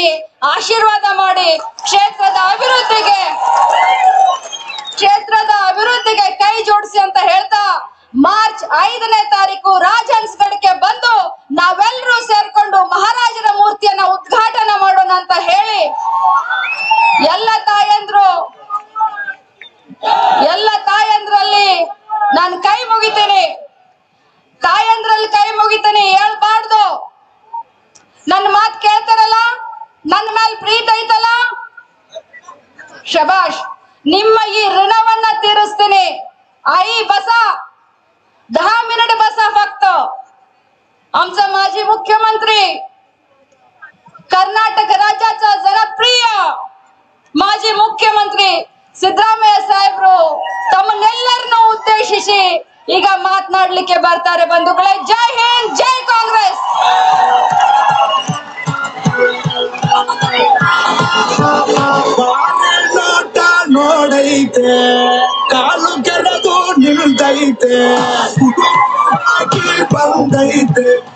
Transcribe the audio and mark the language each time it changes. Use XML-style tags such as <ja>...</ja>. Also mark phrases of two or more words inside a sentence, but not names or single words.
<kn>ಆಶೀರ್ವಾದ ಮಾಡಿ ಕ್ಷೇತ್ರದ ಅಭಿವೃದ್ಧಿಗೆ ಕೈ ಜೋಡಿಸಿ ಅಂತ ಹೇಳ್ತಾ, ಮಾರ್ಚ್ 5ನೇ ತಾರೀಕು ರಾಜಹನ್ಸ್ಗಢಕ್ಕೆ ಬಂದು ನಾವೆಲ್ಲರೂ ಸೇರ್ಕೊಂಡು ಮಹಾರಾಜರ ಮೂರ್ತಿಯನ್ನ ಉದ್ಘಾಟನೆ ಮಾಡೋಣ ಅಂತ ಹೇಳಿ ಎಲ್ಲ ತಾಯಂದ್ರಲ್ಲಿ ನಾನು ಕೈ ಮುಗಿತೀನಿ. ತಾಯಂದ್ರಲ್ಲಿ ಕೈ ಮುಗಿತೀನಿ. ಹೇಳ್ಬಾರ್ದು, ನನ್ನ ಮಾತು ಕೇಳ್ತಾರಲ್ಲ, ನನ್ನ ಮೇಲೆ ಪ್ರೀತಿ ಐತಲ್ಲ, ಶಬಾಷ್. ನಿಮ್ಮ ಈ ಋಣವನ್ನ ತೀರಿಸ್ತೀನಿ.</kn> <mr>आई बसा 10 मिनिट बसा फक्त. आमचा माजी मुख्यमंत्री, कर्नाटक राज्याचा जनप्रिय माजी मुख्यमंत्री</mr> <kn>ಸಿದ್ದರಾಮಯ್ಯ ಸಾಹೇಬ್ರು ತಮ್ಮನ್ನೆಲ್ಲರನ್ನು ಉದ್ದೇಶಿಸಿ ಈಗ ಮಾತನಾಡಲಿಕ್ಕೆ ಬರ್ತಾರೆ. ಬಂಧುಗಳೇ, ಜೈ ಹಿಂದ್, ಜೈ ಕಾಂಗ್ರೆಸ್. ನೋಡೈತೆ ಕಾಲು ಕೆಳದು ನಿಲ್ದೈತೆ ಬಂದೈತೆ.</kn>